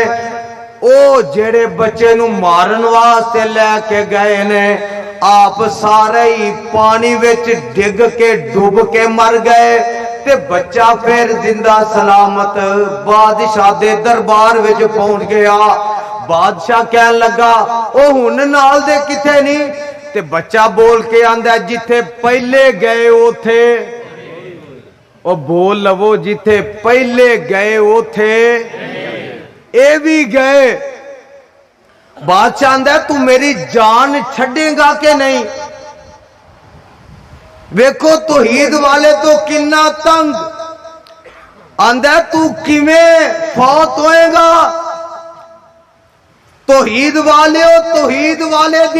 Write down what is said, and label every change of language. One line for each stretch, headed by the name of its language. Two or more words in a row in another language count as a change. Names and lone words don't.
Punjabi: او جیہڑے بچے نوں مارن واسطے لے کے گئے نے، آپ سارے ای پانی وچ ڈگ کے ڈب کے مر گئے تے بچہ فیر زندہ سلامت بادشاہ دے دربار وچ پہنچ گیا. بادشاہ کہن لگا او ہن نال دے کتھے نہیں? تے بچہ بول کے آندا ہے جتھے پہلے گئے اوتھے او بول لو جتھے پہلے گئے اوتھے اے بھی گئے بادشاہ آندا ہے تو میری جان چھڑے گا کہ نہیں ویکھو توحید والے تو کنا تنگ آندا ہے تو کیویں فوت ہوئے گا توحید والے دی